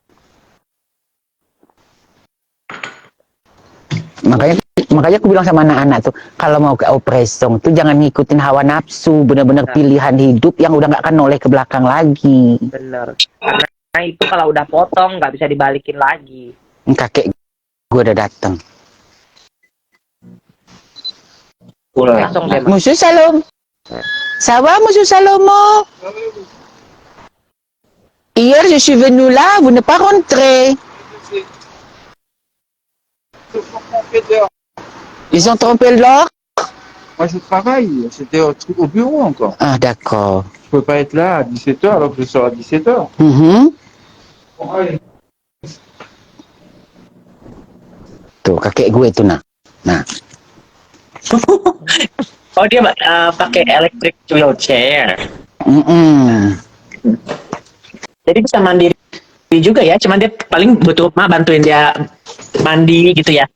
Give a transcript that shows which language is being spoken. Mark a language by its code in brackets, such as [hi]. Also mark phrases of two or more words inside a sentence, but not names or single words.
[id] Makanya aku bilang sama anak-anak tuh, kalau mau ke opresong tuh jangan ngikutin hawa nafsu, bener-bener pilihan hidup yang udah nggak akan noleh ke belakang lagi. Bener. Karena itu kalau udah potong nggak bisa dibalikin lagi. Kakek gue udah datang. [fr] Monsieur Salom. Ça va, Monsieur Salomo? Hier, je suis venu là, vous n'êtes pas rentré. Ils ont trompé l'heure? Moi, je travaille. C'était au bureau encore. Ah, d'accord. Je peux pas être là à 17h alors que je sors à 17h. [id] Tuh, kakek gue itu nah. Oh dia pakai [en] electric wheelchair. [id] Jadi bisa mandiri juga ya, cuman dia paling butuh bantuin dia mandi gitu ya.